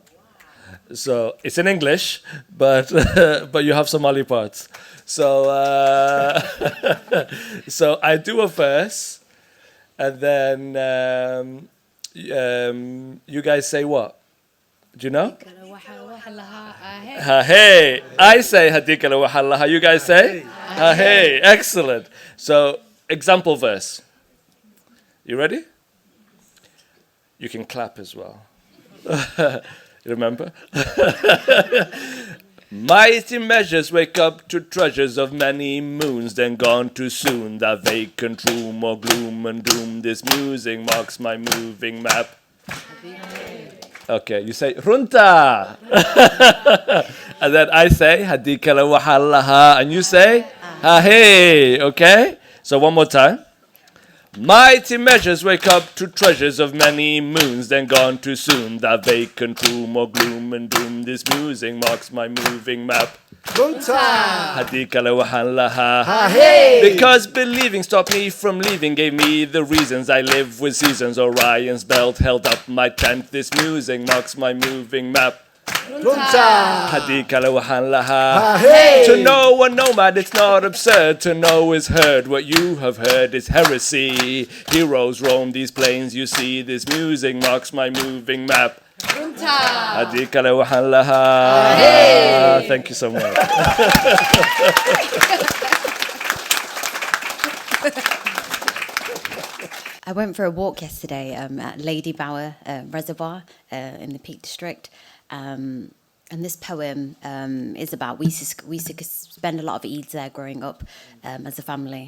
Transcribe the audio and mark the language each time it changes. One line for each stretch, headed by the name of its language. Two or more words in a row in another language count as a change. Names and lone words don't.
English: So it's in English, but but you have Somali parts. So so I do a verse, and then you guys say what? Do you know? Ha hey. I say
Somali: hadika la wahallaha.
English: You guys say? Ha hey. Excellent. So, example verse. You ready? You can clap as well. You remember? Mighty measures wake up to treasures of many moons, then gone too soon. That vacant room or gloom and doom. This musing marks my moving map. Okay, you say runta, and then I say
Somali: hadika la wahallaha,
English: and you say ha hey. Okay, so one more time. Mighty measures wake up to treasures of many moons, then gone too soon. That vacant room or gloom and doom. This musing marks my moving map.
Somali: Hadika la wahallaha.
English: Because believing stopped me from leaving, gave me the reasons I live with seasons. Orion's belt held up my tent. This musing marks my moving map.
Somali: Hadika la wahallaha.
English: To know a nomad, it's not absurd. To know is heard. What you have heard is heresy. Heroes roam these plains, you see. This musing marks my moving map.
Somali: Hadika la wahallaha.
English: Thank you so much. I went for a walk yesterday at Lady Bower Reservoir in the Peak District. And this poem is about, we used to spend a lot of Eids there growing up as a family.